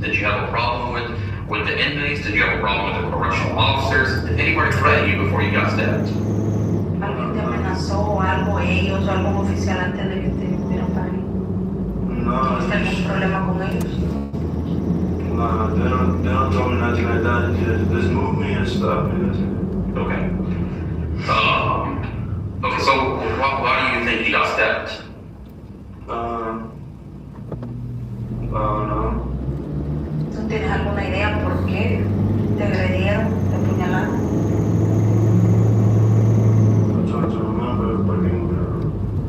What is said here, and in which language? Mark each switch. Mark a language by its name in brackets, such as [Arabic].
[English] Did you have a problem with the inmates? Did you have a problem with the correctional officers? Did anybody threaten you before you got stabbed? [Spanish] ¿Alguien te amenazó o algo, ellos o algún oficial antes de que te metieran para ahí? No, ¿Tuviste algún problema con ellos? [English] no, they don't tell me nothing like that. They just move me and stuff. Okay. Okay, so why do you think you got stabbed? I don't know. [Spanish] ¿Tú tienes alguna idea por qué te agredieron, te apuñalaron? [English] I'm trying to remember, but